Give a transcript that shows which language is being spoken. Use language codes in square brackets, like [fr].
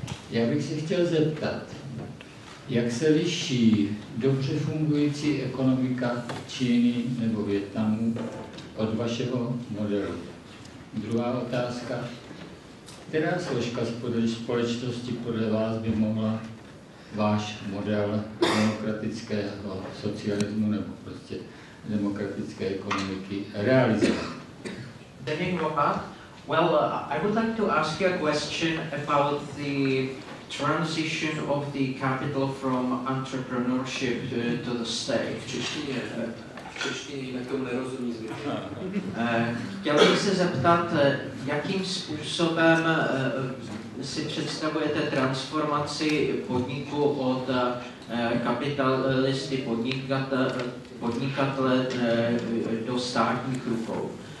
[cs] Já bych se chtěl zeptat, jak se liší dobře fungující ekonomika Číny nebo Vietnamu od vašeho modelu? Druhá otázka, která složka společnosti podle vás by mohla váš model demokratického socialismu nebo prostě demokratické ekonomiky realizovat? [en] Well, I would like to ask you a question about the transition of the capital from entrepreneurship to the state. [cs] V češtině jinak tomu nerozumí zvyšně. Chtěl bych se zeptat, jakým způsobem si představujete transformaci podniku od kapitalisty podnikatele do státních rukou.